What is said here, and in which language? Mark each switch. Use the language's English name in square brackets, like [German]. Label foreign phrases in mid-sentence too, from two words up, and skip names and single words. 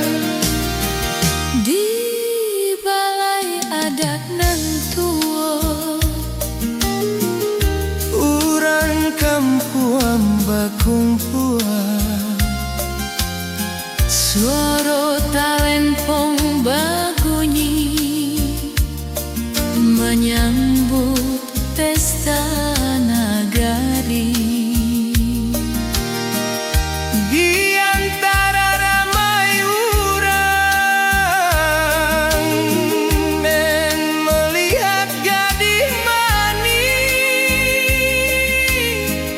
[Indonesian] Di balai adat nan tua, [Minangkabau] Urang kampuan bakumpuan, [Indonesian] suara talempong babunyi menyambut pesta nagari. di antara ramai urang, dan melihat gadis manis